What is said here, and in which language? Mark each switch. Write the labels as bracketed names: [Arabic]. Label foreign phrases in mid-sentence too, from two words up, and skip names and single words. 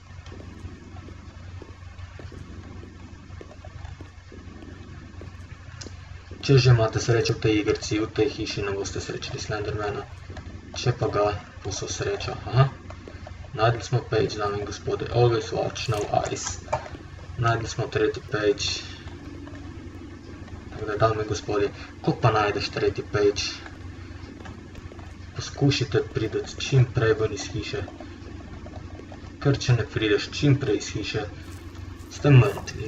[Slovenian] Če že imate srečo v tej igrici, v tej hiši ne boste srečali Slendermana. Če pa ga, bo so sreča. Aha, najdeli smo page, dame in gospode. [English] Always watch, no eyes. [Slovenian] Najdeli smo tretji page. Tako da, dame in gospode, ko pa najdeš tretji page, poskušajte priti čim prej ven iz hiše. Ker če ne prideš čim prej iz hiše, ste mrtvi.